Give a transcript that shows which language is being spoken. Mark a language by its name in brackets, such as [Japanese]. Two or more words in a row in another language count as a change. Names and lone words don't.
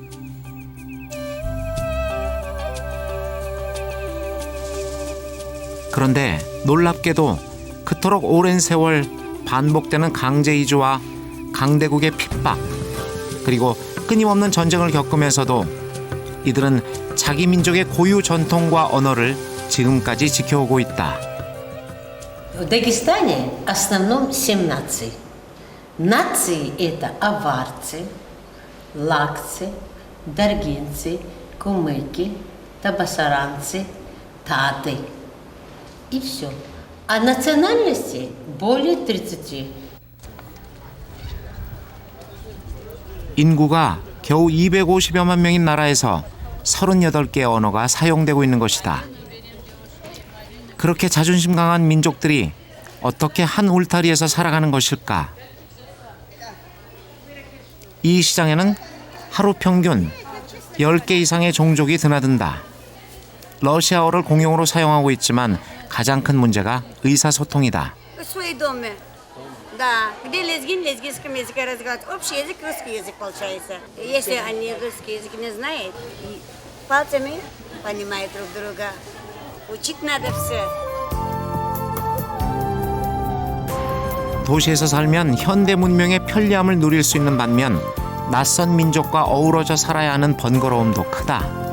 [Korean] 그런데 놀랍게도 그토록 오랜 세월 반복되는 강제 이주와 강대국의 핍박, 그리고 끊임없는 전쟁을 겪으면서도 이들은 자기 민족의 고유 전통과 언어를 지금까지 지켜오고 있다. [Russian] В Дагестане в основном 7 наций. Нации это аварцы, лакцы, даргинцы, кумыки, табасаранцы, таты. И все. А национальностей более 30. [Korean] 인구가 겨우 250여만 명인 나라에서 38개의 언어가 사용되고 있는 것이다. 그렇게 자존심 강한 민족들이 어떻게 한 울타리에서 살아가는 것일까? 이 시장에는 하루 평균 10개 이상의 종족이 드나든다. 러시아어를 공용으로 사용하고 있지만 가장 큰 문제가 의사소통이다. [Russian] В своей доме. Да, где лезгин, лезгинском языке разговаривают. Общий язык, русский язык получается. Если они русский язык не знают, и пальцами понимают друг друга. Учить надо все. [Korean] 도시에서 살면 현대 문명의 편리함을 누릴 수 있는 반면 낯선 민족과 어우러져 살아야 하는 번거로움도 크다.